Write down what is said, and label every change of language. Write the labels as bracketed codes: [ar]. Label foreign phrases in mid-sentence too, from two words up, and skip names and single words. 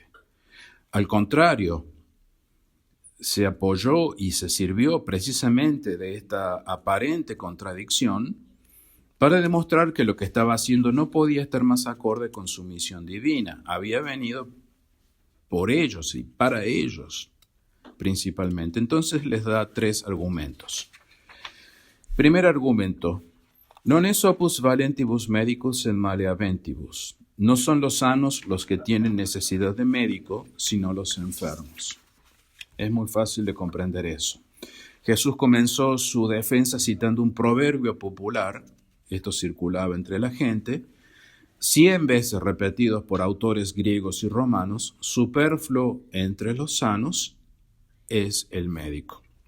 [es] Al contrario, se apoyó y se sirvió precisamente de esta aparente contradicción para demostrar que lo que estaba haciendo no podía estar más acorde con su misión divina. Había venido por ellos y para ellos principalmente. Entonces les da tres argumentos. Primer argumento, [la] non es opus valentibus medicus et maleaventibus. [es] No son los sanos los que tienen necesidad de médico, sino los enfermos. Es muy fácil de comprender eso. Jesús comenzó su defensa citando un proverbio popular, esto circulaba entre la gente, 100 veces repetidos por autores griegos y romanos: superfluo entre los sanos es el médico.